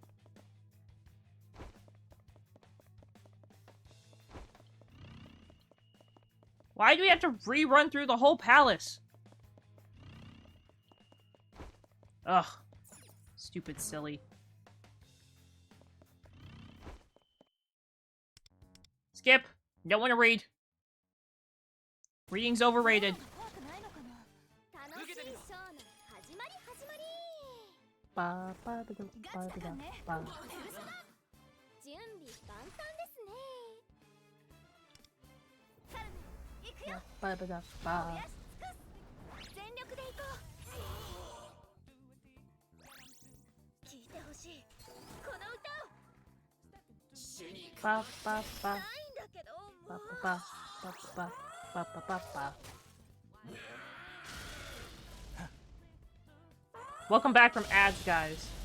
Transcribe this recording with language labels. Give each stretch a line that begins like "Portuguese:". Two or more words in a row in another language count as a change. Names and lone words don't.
English: Why do we have to rerun through the whole palace? Ugh. Stupid silly. Skip! Don't want to read. Reading's overrated. Ba, ba, ba, ba, ba, ba. Ba, ba, ba, ba. Ba, ba, ba. Ba, ba, ba, ba, ba, ba, ba, ba. Welcome back from ads, guys.